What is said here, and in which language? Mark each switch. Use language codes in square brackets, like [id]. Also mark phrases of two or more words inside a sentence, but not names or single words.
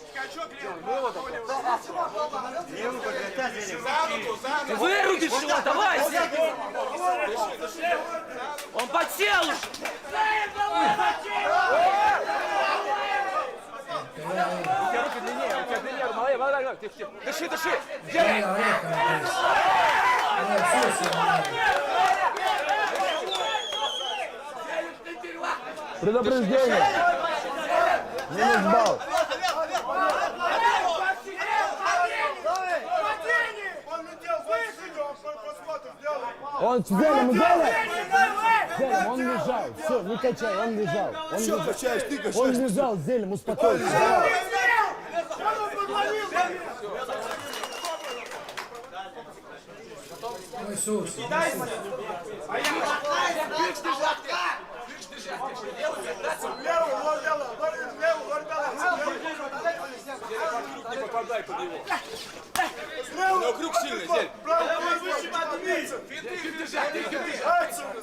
[ru] Ты вырубишь его, давай! Он подсел уже! У тебя руки длиннее, у тебя длиннее, молодец, тихо, тихо. Дыши, дыши! [es] Ahí la oreja, me parece. [ru] Предупреждение. Минус балл. Он Зелим, Зелим, он лежал. Все, не качай, он лежал. Он Что лежал. качаешь, ты качаешь? Он лежал, Зелим, успокойся. Давай. [es] Muy sucio. [ru] Не попадай под него. У него крюк сильный, Зель. Финты держать, финты держать.